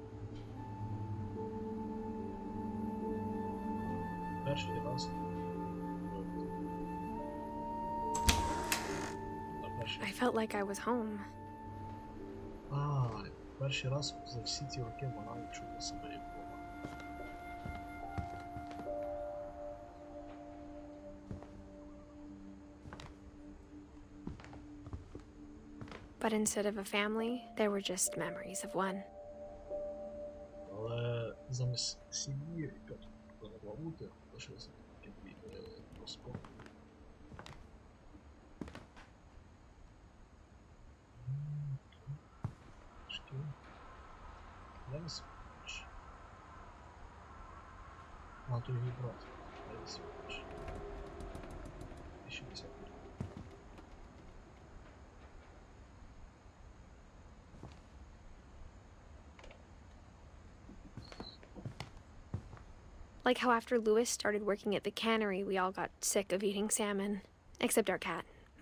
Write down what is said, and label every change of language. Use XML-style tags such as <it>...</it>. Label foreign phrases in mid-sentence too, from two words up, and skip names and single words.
<uk>Перший раз.</uk> <en>I felt like I was home.</en> <uk>Перший раз за всі ці роки вона відчула себе як вдома.</uk> <en>But instead of a family, there were just memories of one.</en> <uk>Але замість сім'ї, яка могла бути, лишилося такий розпор. Зараз бачиш. То його брат. Зараз бачиш. 1050.</uk> <en>Like how after Lewis started working at the cannery, we all got sick of eating salmon.</en>